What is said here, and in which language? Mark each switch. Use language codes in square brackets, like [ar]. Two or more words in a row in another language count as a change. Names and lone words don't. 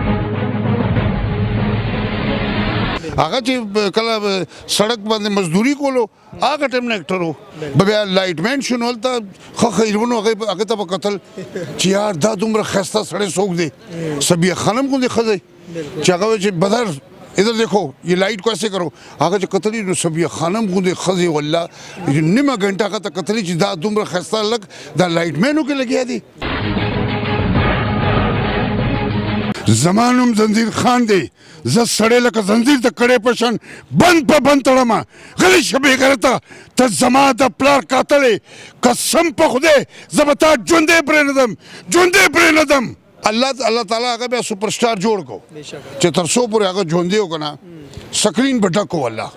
[ps] هغه چې کله سړک باندې مزدوري کولو هغه ټایم نه اکټر و بیا لایټ مین شو نو هلته ښه خیرونه هغې ته به کتل چې یار دا دومره ښایسته سړی څوک دی صبیه خانم غوندې ښه دی چې هغه وایي چې [ur] بدر ادھر دیکھو یہ لائٹ کو ایسے کرو [ps] هغه چې کتلی نو صبیه خانم غوندې ښځې والله نیمه ګنټه هغه ته کتلی چې دا دومره ښایسته هلک دا لایټ مینو کې لګیا دی زما نوم زنځیر خان دی زه سړی لکه زنځیر د کړې په شان بند په بند تړمه غلی شه بېغیرته ته زما د پلار قاتل یې قسم په خدای زه به تا ژوندی پرېنږدم ژوندی پرېنږدم الله تعالی هغه بیا [en] super star [ps] جوړ کو چې تر څو پورې هغه ژوندی و که نه سکرین به ډک و الله